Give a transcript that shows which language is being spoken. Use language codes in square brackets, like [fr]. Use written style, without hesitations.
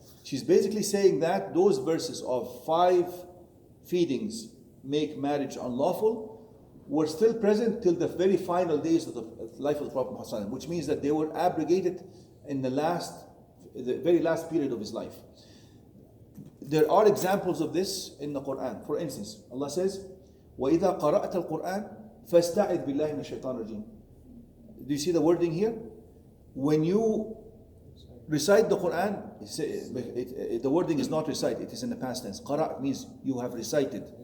[en] She's basically saying that those verses of 5 feedings make marriage unlawful were still present till the very final days of the life of the Prophet Muhammad, which means that they were abrogated in the very last period of his life. There are examples of this in the Quran. For instance, Allah says, [ar] وَإِذَا قَرَأْتَ الْقُرْآنَ فَاسْتَعِذْ بِاللَّهِ مِنَ الشَّيْطَانِ الرَّجِيمِ. [en] Do you see the wording here? When you recite the Quran, the wording is not recite, it is in the past tense. قَرَأْ means you have recited.